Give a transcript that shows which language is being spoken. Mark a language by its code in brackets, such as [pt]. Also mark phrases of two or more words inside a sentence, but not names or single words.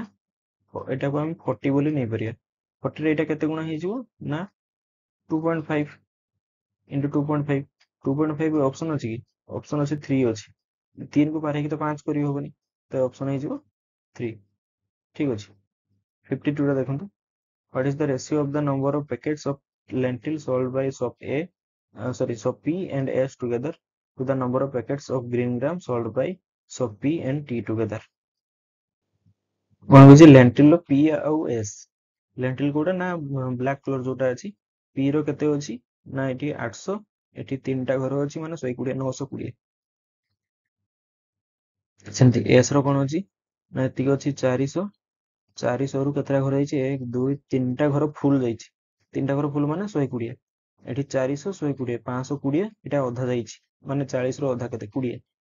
[or] ଏଟାକୁ ଆମେ 40 ବୋଲି ନେଇପାରିବା 40 ରେ ଏଇଟା କେତେ ଗୁଣା ହେଇଯିବ ନା 2.5 into 2.5 2.5 ଅପସନ ଅଛି କି ଅପସନ ଅଛି 3 ଅଛି 3 को पार ହେଇକି ତ 5 କରି ହବନି ତ ଅପସନ ହେଇଯିବ 3 ଠିକ ଅଛି 52 ଟା ଦେଖନ୍ତୁ [en] what is the ratio of the number of packets of lentil sold by shop A shop P and S together to the number of packets of green gram sold by shop P and T together [or] କଣ ହଉଛି lentil ର P ଆଉ S lentil କୋଉଟା ନା [en] black colour [or] ଯୋଉଟା ଅଛି P ର କେତେ ଅଛି ନା ଏଠି 800 ଏଠି ତିନିଟା ଘର ଅଛି ମାନେ 120 920 ସେମିତି S ର କଣ ଅଛି ନା ଏତିକି ଅଛି 400 400 ରୁ କେତେଟା ଘର ହେଇଛି 1 2 3ଟା ଘର ଫୁଲ ଯାଇଛି ତିନିଟା ଘର ଫୁଲ ମାନେ 120 ଏଠି 400 120 520 ଏଟା ଅଧା ଯାଇଛି ମାନେ 40 ରୁ ଅଧା କେତେ 20